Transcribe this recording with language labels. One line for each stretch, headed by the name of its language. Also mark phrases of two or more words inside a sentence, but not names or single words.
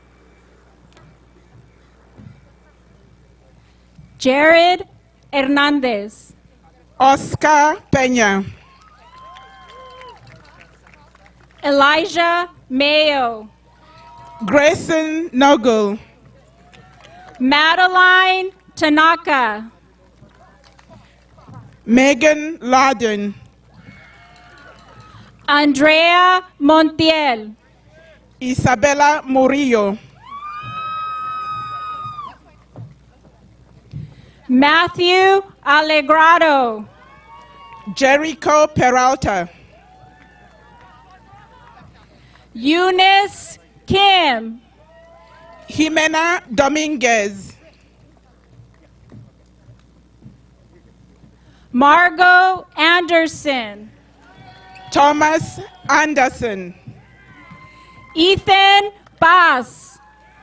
English: Jared Hernandez. Oscar Peña. Elijah Mayo. Grayson Nogul. Madeline Tanaka. Megan Laden. Andrea Montiel. Isabella Murillo. Matthew Alegrado. Jericho Peralta. Eunice Kim. Jimena Dominguez. Margot Anderson. Thomas Anderson. Ethan Bass.